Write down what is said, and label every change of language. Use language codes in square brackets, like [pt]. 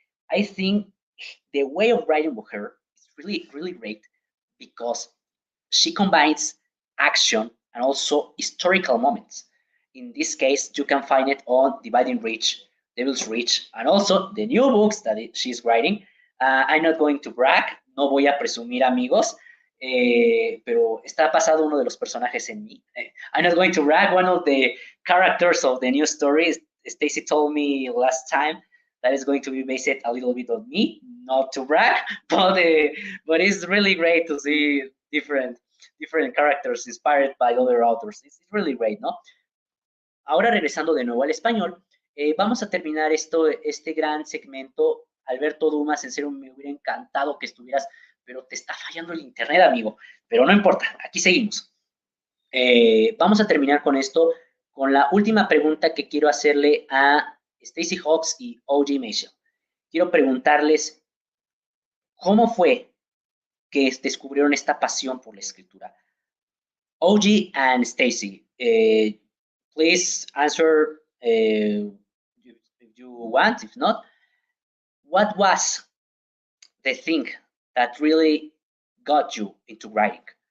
[en] I think the way of writing with her is really, really great because she combines action and also historical moments. In this case, you can find it on Dividing Reach, Devil's Reach, and also the new books that she's writing. I'm not going to brag, [es] no voy a presumir, amigos, pero está basado uno de los personajes en mí. [en] I'm not going to brag. One of the characters of the new story, Stacy told me last time, that is going to be based a little bit on me, not to brag, but it's really great to see different characters inspired by other authors. It's really great, ¿no? [es] Ahora regresando de nuevo al español, vamos a terminar este gran segmento. Alberto Dumas, en serio me hubiera encantado que estuvieras, pero te está fallando el internet, amigo. Pero no importa, aquí seguimos. Vamos a terminar con esto, con la última pregunta que quiero hacerle a Stacy Hawks y OG Mason. Quiero preguntarles, ¿cómo fue que descubrieron esta pasión por la escritura? [en] OG and Stacy, please answer if you want. If not, what was the thing that really got you into writing?